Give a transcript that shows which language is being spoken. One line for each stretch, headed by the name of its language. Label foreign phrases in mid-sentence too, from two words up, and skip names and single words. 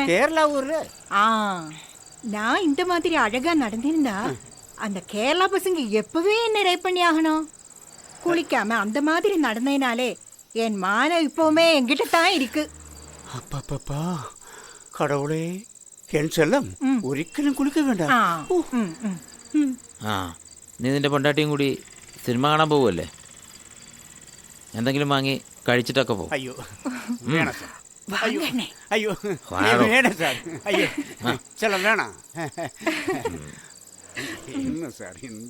Tamil: கேரளா ஊர்ல. நான் இந்த மாதிரி அழகா நடந்திருந்தா அந்த கேரளா பசங்க எப்பவே என்ன ரேப் பண்ணி ஆகணும். குளிக்காம அந்த மாதிரி நடந்தேனாலே என் மானம் இப்பவுமே என்கிட்ட தான் இருக்கு. அப்பப்பா கடவுளே,
Malayalam: എൻ ചെല്ലം ഒരിക്കലും കുളിക്ക വേണ്ട. നീ നിന്റെ പൊണ്ടാട്ടിയും കൂടി സിനിമ കാണാൻ പോവുമല്ലേ? എന്തെങ്കിലും വാങ്ങി കഴിച്ചിട്ടൊക്കെ പോകും. അയ്യോ വേണം സാർ. അയ്യോ അയ്യോ വേണം സാർ. അയ്യോ ചെല്ലം വേണം. ഇന്ന് സാർ എന്ത്